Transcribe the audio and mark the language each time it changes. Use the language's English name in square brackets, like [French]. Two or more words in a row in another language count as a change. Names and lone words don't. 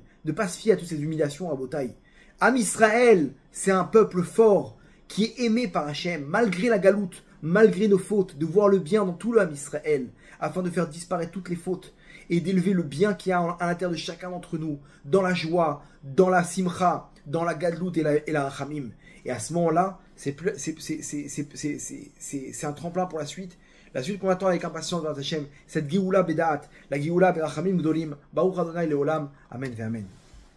[French] Ne pas se fier à toutes ces humiliations à Botaï. Ham Israël, c'est un peuple fort, qui est aimé par Hachem, malgré la galoute, malgré nos fautes, de voir le bien dans tout le Ham Israël, afin de faire disparaître toutes les fautes, et d'élever le bien qu'il y a à l'intérieur de chacun d'entre nous, dans la joie, dans la simcha, dans la gadlout et la rachamim. Et à ce moment-là, c'est un tremplin pour la suite. La suite qu'on attend avec impatience vers Hachem, cette [Hebrew] גאולה בדעת, [French] la [Hebrew] גאולה ברחמים גדולים, ברוך אדוני לעולם אמן ואמן.